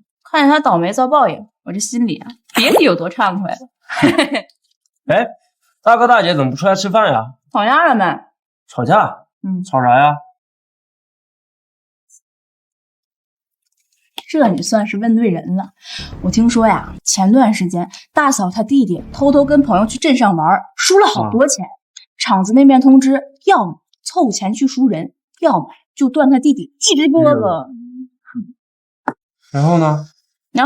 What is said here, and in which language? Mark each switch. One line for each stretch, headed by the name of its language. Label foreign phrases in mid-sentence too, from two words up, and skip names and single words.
Chinese: 看見他倒霉遭報應，我這心裡啊，別提有多慚愧了。哎，大哥大姐怎麼不出來吃飯呀？吵架了沒？吵架？吵啥呀？這你算是問對人了。我聽說呀，前段時間大嫂她弟弟偷偷跟朋友去鎮上玩，輸了好多錢。廠子那邊通知，要麼湊錢去贖人，要麼就斷他弟弟一隻胳膊。然後呢？然後